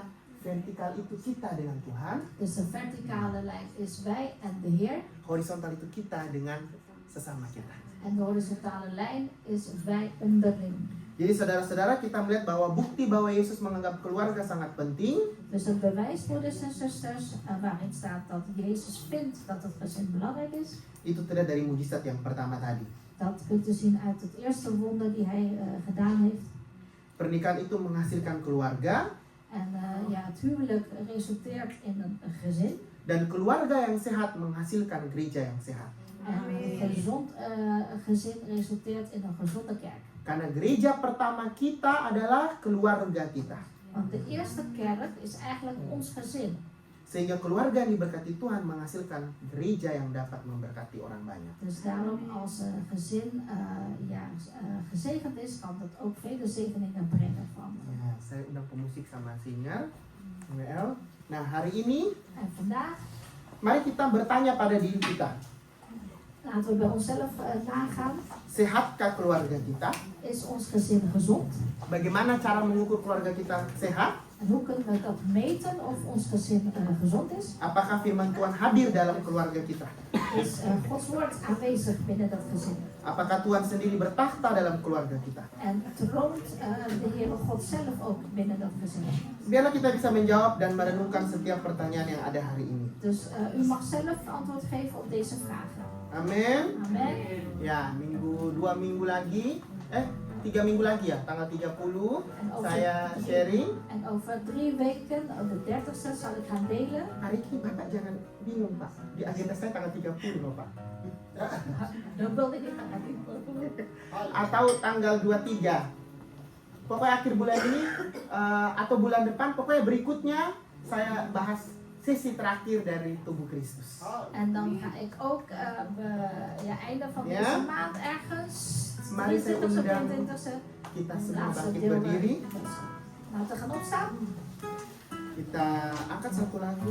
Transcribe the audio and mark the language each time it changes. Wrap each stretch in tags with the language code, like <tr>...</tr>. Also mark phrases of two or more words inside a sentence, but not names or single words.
<id>Vertikal itu kita dengan Tuhan,</id> <nl>Dus de verticale lijn is wij en de Heer.</nl> <id>horizontal itu kita dengan sesama kita.</id> <nl>En de horizontale lijn is wij onderling.</nl> <id>Jadi saudara-saudara, kita melihat bahwa bukti bahwa Yesus menganggap keluarga sangat penting.</id> <nl>Dus het bewijs, broeders en zusters, waarin staat dat Jezus vindt dat het gezin belangrijk is.</nl> <id>Itu terlihat dari mujizat yang pertama tadi.</id> <nl>Dat kunt u zien uit het eerste wonder die hij gedaan heeft.</nl> <id>Pernikahan itu menghasilkan keluarga,</id> <nl>En het huwelijk resulteert in een gezin.</nl> <id>dan keluarga yang sehat menghasilkan gereja yang sehat.</id> <nl>En een gezond gezin resulteert in een gezonde kerk.</nl> <id>Karena gereja pertama kita adalah keluarga kita.</id> <nl>Want de eerste kerk is eigenlijk ons gezin.</nl> <id>Sehingga keluarga yang diberkati Tuhan menghasilkan gereja yang dapat memberkati orang banyak.</id> <nl>Dus daarom als een gezin gezegend is, kan dat ook vele zegeningen brengen van.</nl> <id>Ya, saya undang pemusik sama singer, WL. Nah, hari ini</id> <nl>En vandaag</nl> <id>mari kita bertanya pada diri kita.</id> <nl>laten we bij onszelf nagaan.</nl> <id>Sehatkah keluarga kita?</id> <nl>Is ons gezin gezond?</nl> <id>Bagaimana cara mengukur keluarga kita sehat?</id> <nl>En hoe kunnen we dat meten of ons gezin gezond is?</nl> <id>Apakah firman Tuhan hadir dalam keluarga kita?</id> <nl>Is Gods woord aanwezig binnen dat gezin?</nl> <id>Apakah Tuhan sendiri bertakhta dalam keluarga kita?</id> <nl>En troont de Heere God zelf ook binnen dat gezin?</nl> <id>Biarlah kita bisa menjawab dan merenungkan setiap pertanyaan yang ada hari ini.</id> <nl>Dus u mag zelf antwoord geven op deze vragen.</nl> <id>Amin.</id> <nl>Amen.</nl> <id>Ya, 2 minggu lagi, 3 minggu lagi ya, tanggal 30 saya sharing.</id> <nl>En over 3 weken, op de 30ste, zal ik gaan delen.</nl> <id>Hari ini Bapak jangan bingung Pak, di agenda saya tanggal 30 loh Pak.</id> <nl>Dan wilde ik gaan</nl> <id>Atau tanggal 23. Pokoknya akhir bulan ini atau bulan depan, pokoknya berikutnya saya bahas sesi terakhir dari tubuh Kristus.</id> <nl>En dan ga ik ook einde van deze maand ergens,</nl> <id>Mari saya</id> <nl>23ste,</nl> <id>undang</id> <nl>24ste,</nl> <id>kita semua</id> <nl>laatste</nl> <id>bangkit</id> <nl>deel.</nl> <id>berdiri.</id> <nl>Laten we gaan opstaan</nl> <id>Kita angkat satu lagu.</id>